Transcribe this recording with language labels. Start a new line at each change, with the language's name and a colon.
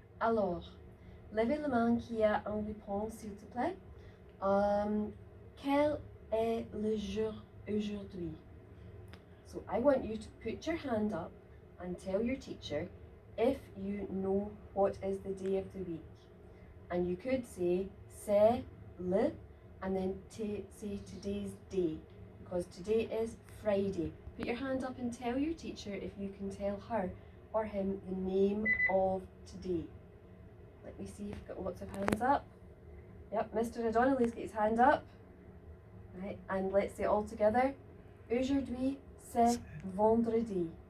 French: Alors, levez la main qui a un réponse, s'il te plaît. Quel est le jour aujourd'hui?
English: So I want you to put your hand up and tell your teacher if you know what is the day of the week. And you could say
French: c'est le
English: and then say today's day, because today is Friday. Put your hand up and tell your teacher if you can tell her or him the name of today. Let me see if we've got lots of hands up. Yep, Mr. O'Donnelly's got his hand up. Right, and let's say it all together.
French: Aujourd'hui, c'est vendredi.